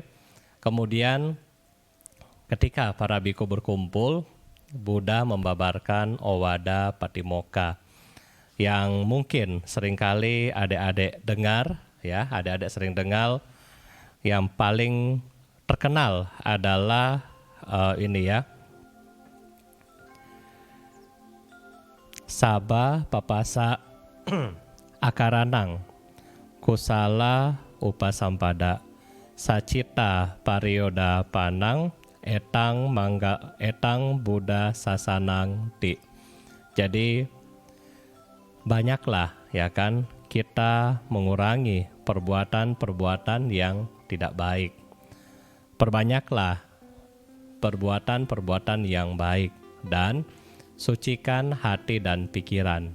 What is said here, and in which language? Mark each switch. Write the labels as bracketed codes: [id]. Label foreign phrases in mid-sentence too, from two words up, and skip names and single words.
[id] Kemudian ketika para biku berkumpul, Buddha membabarkan Owada Patimokkha yang mungkin seringkali adik-adik dengar ya, adik-adik sering dengar. Yang paling terkenal adalah ini ya, [pi] Sabba Papasa Akaranang Kusala Upasampada Sacita Pariyoda Panang Etang Buddha Sasanang Ti. [id] Jadi banyaklah ya kan kita mengurangi perbuatan-perbuatan yang tidak baik. Perbanyaklah perbuatan-perbuatan yang baik dan sucikan hati dan pikiran.